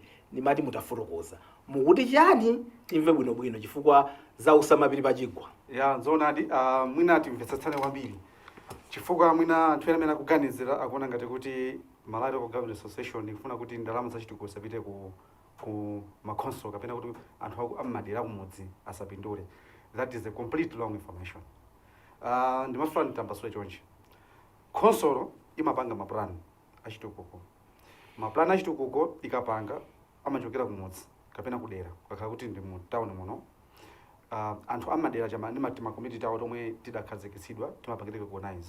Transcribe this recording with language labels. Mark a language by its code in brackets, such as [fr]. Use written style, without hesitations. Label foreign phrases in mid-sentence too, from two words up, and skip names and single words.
[ny] Nimati mutafotokoza mukuti chani timve bwinobwino chifukwa za usamapiri pachigwa. Ya nzoonadi mwina timvetsetsane kwambiri chifukwa mwina anthu amene akuganizira akuona ngati kuti Malawi Local Government Association ikufuna kuti ndalama zachitukuko zipite ku makonsolo kapena kuti anthu amadera kumudzi asapindule. [en] That is a complete wrong information. [ny] Ndimafuna nditambasule chonchi. Konsolo imapanga maplan achitukuko. Maplan achitukuko ikapanga amachokera kumudzi kapena kudera kakhala kuti ndi mu town muno. Anthu amadera chama ndi matima community tawo tomwe tidakhazikitsidwa timapangirike organized.